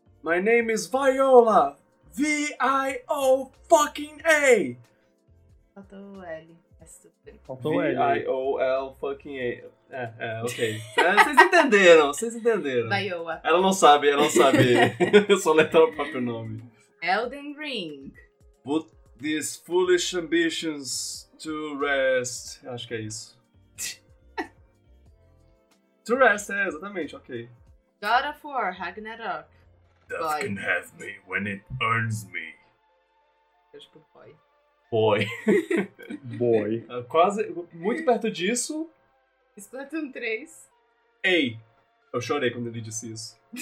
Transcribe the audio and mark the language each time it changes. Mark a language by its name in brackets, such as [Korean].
[English] My name is Viola. V-I-O fucking A. [Portuguese] Faltou o L. V-I-O-L fucking A. Ok. Vocês entenderam. Viola. Ela não sabe. Soletrar o próprio nome. Elden Ring. [English] Put these foolish ambitions to rest. [Portuguese] Acho que é isso. [English] To rest, [Portuguese] é exatamente, ok. God of War, Ragnarok. [English] Death boy. Can have me when it earns me. [Portuguese] Eu tipo, boy. [English] Boy. Boy. [Portuguese] Quase, muito perto disso. Splatoon 3. Ei, eu chorei quando ele disse isso.